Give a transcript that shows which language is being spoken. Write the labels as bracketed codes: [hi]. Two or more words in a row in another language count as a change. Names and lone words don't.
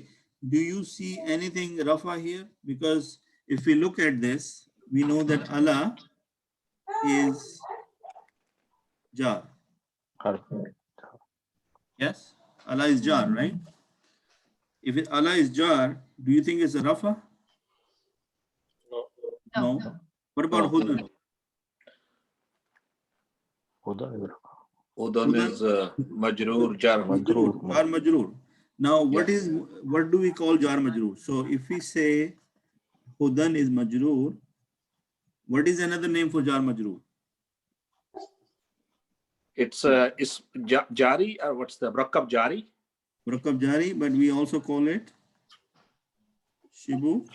[en] Do you see anything Rafa here? Because if we look at this, we know that Allah is Jar. Yes? Allah is Jar, right? If Allah is Jar, do you think it's a Rafa? No. No. What about No. Hudan? Hudan. Udan is Majroor, Jar. Majroor. [ar] Jar Majroor. [en] Now, what Yeah. do we call [ar] Jar Majroor? [en] So if we say Hudan is Majroor, what is another name for [ar] Jar Majroor? [en] It's Jari, or what's the [ar] Murakkab Jari? Murakkab Jari, [en] but we also call it Shibu.